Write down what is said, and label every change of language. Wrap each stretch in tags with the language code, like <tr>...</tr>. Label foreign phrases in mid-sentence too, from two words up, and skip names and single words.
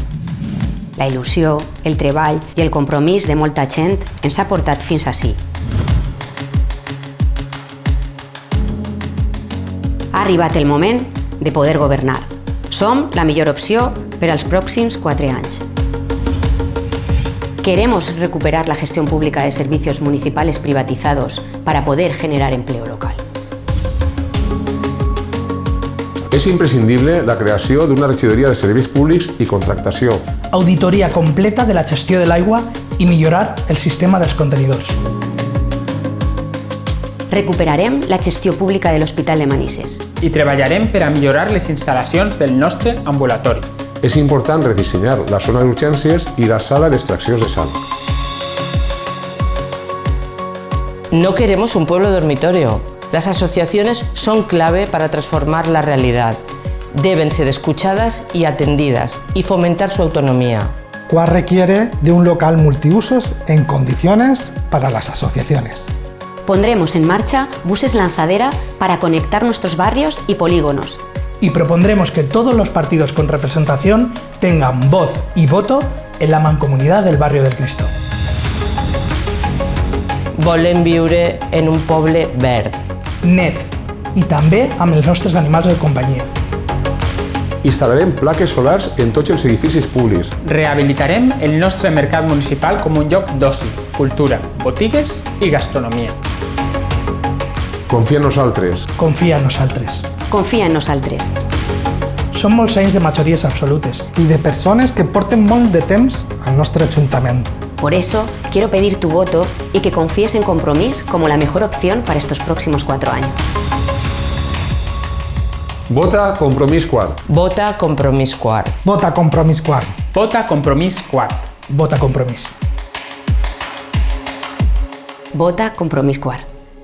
<ca>La il·lusió, el treball i el compromís de molta gent ens ha portat fins ací. Ha arribat el moment de poder governar. Som la millor opció per als pròxims 4 anys.</ca> <es>Queremos recuperar la gestión pública de servicios municipales privatizados para poder generar empleo local.</es> <ca>És imprescindible la creació d'una regidoria de serveis públics i contractació. Auditoria completa de la gestió de l'aigua i millorar el sistema dels contenidors. Recuperarem la gestió pública de l'Hospital de Manises. I treballarem per a millorar les instal·lacions del nostre ambulatori. És important redissenyar la zona d'urgències i la sala d'extraccions de sang.</ca> <es>No queremos un pueblo dormitorio. Las asociaciones son clave para transformar la realidad. Deben ser escuchadas y atendidas y fomentar su autonomía. Cuart requiere de un local multiusos en condiciones para las asociaciones. Pondremos en marcha buses lanzadera para conectar nuestros barrios y polígonos. Y propondremos que todos los partidos con representación tengan voz y voto en la mancomunidad del barrio del Cristo.</es> <ca>Volem viure en un poble verd. Net, i també amb els nostres animals de companyia. Instal·larem plaques solars en tots els edificis públics. Rehabilitarem el nostre mercat municipal com un lloc d'oci, cultura, botigues i gastronomia. Confia en nosaltres. Confia en nosaltres. Confia en nosaltres. Són molts anys de majories absolutes. Y de persones que porten molt de temps al nostre Ajuntament.</ca> <es>Por eso, quiero pedir tu voto y que confíes en Compromís como la mejor opción para estos próximos 4 años.</es> <ca>Vota Compromís Quart. Vota Compromís Quart. Vota Compromís Quart. Vota Compromís Quart. Vota Compromís. Vota Compromís Quart.</ca>